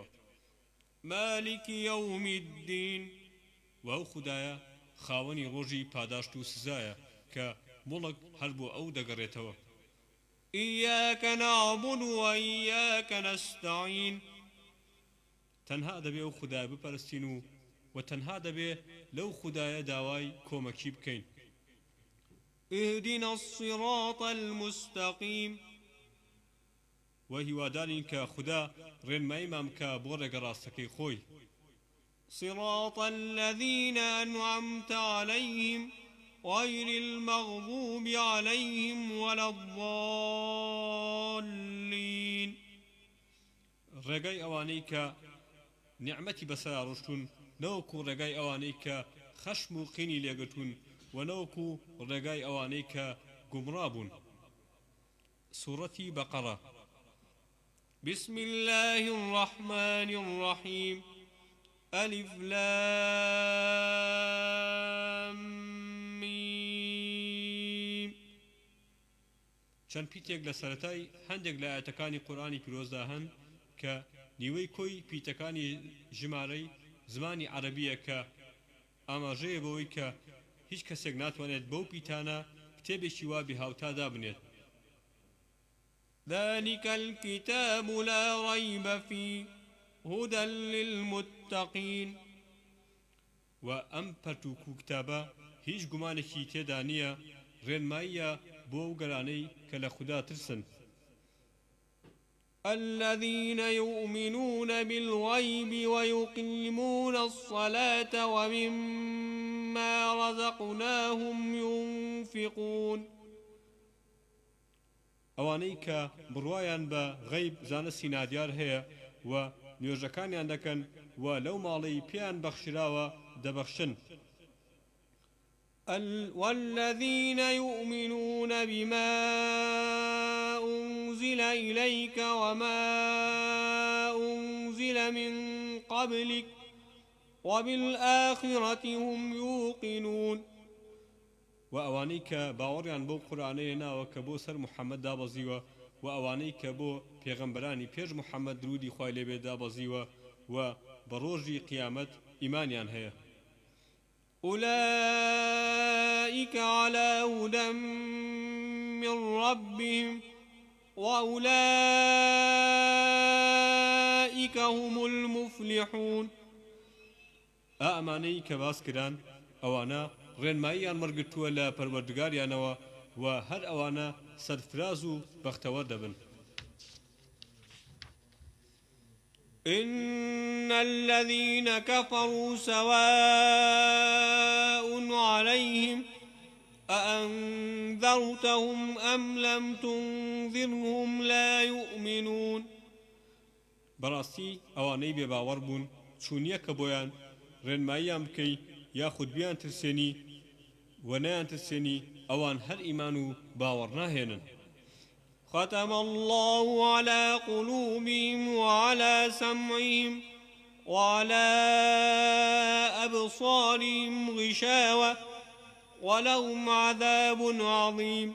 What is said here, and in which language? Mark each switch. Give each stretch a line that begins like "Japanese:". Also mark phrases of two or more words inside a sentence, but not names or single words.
Arabic: مالکی یەوم الدین،
Central Kurdish: و ئەو خودایە خاوەنی ڕۆژی پاداشت و سزایە کە مڵک هەر بۆ ئەو دەگەڕێتەوە.
Arabic: ئیاک نعبد و ئیاک نەستەعین،
Central Kurdish: تەنها دەبێ ئەو خودایە بپەرستین و تەنها دەبێ لەو خودایە داوای کۆمەکی بکەین.
Arabic: اهدنا الصراط المستقیم،
Central Kurdish: و هیوادارین کە خوددا ڕێنماییمان بکە بۆ ڕێگە ڕاستەکەی خۆی.
Arabic: صراط الذين أنعمت عليهم غير المغضوب عليهم ولا الضالين،
Central Kurdish: ڕێگای ئەوانەی کە نیعمەتی بەسەرا ڕۆشتون، نەوەکو ڕێگای ئەوانەی کە خەشم و قینی لێگرتون، و نەوەکو ڕێگای ئەوانەی کە گومڕا بوون. سوورەتی بەقەرە.
Arabic: بسم الله الرحمن الرحيم ألف لام ميم.
Central Kurdish: چەند پیتێک لە سەرەتای هەندێک لە ئاەتەکانی قورئانی پیرۆزدا هەن کە نیوەی کۆی پیتەکانی ژمارەی زمانی عەرەبیە کە ئاماژەیە بەوەی کە هیچ کەسێک ناتوانێت بەو پیتانە کتێبێکی وا بێهاوتا دابنێت.
Arabic: ذلك الكتاب لا ريب فيه هدى للمتقين،
Central Kurdish: و ئەم پەرتووکوو کتابە هیچ گومانێکی تێدا نییە، ڕێنماییە بۆ ئەو گەرانەی کە لە خوددا ترسن.
Arabic: الذين يؤمنون بالغيب ويقيمون الصلاة ومما رزقناهم ينفقون،
Central Kurdish: ئەوانەی کە بڕوایان بە غەیب زانستی نادیار هەیە و نوێژەکانیان دەکەن و لەو ماڵەی پێیان بەخشراوە دەبەخشن.
Arabic: والذين يؤمنون بما أنزل إليك وما أنزل من قبلك وبالآخرة هم يوقنون،
Central Kurdish: و ئەوانەی کە باوەڕیان بۆ قورئانەیە ناوە کە بۆ سەر محەممەد دابەزیوە، و ئەوانەی کە بۆ پێغەمبەرانی پێش محەممەد درودی خوای لێبێ دابەزیوە و بە ڕۆژی قیامەت ئیمانیان هەیە.
Arabic: أولئك على هدى من ربهم وأولئك هم المفلحون،
Central Kurdish: ئەمانەی کە باس کران ئەوانە ڕێنماییان مەرگتووە لە پەروەردگاریانەوە و هەر ئەوانە سەرفراز و بەختەوەر دەبن.
Arabic: إن الذين كفروا سواء عليهم أأنذرتهم أم لم تنذرهم لا يؤمنون،
Central Kurdish: بەڕاستی ئەوانەی بێباوەڕ بوون چوونیە کە بۆیان ڕێنماییان بکەی یاخود بیان ترسێنی و نەیان ترسێنی، ئەوان هەر ئیمان و باوەڕ ناهێنن.
Arabic: ختم الله على قلوبهم وعلى سمعهم وعلى أبصارهم غشاوة ولهم عذاب عظيم.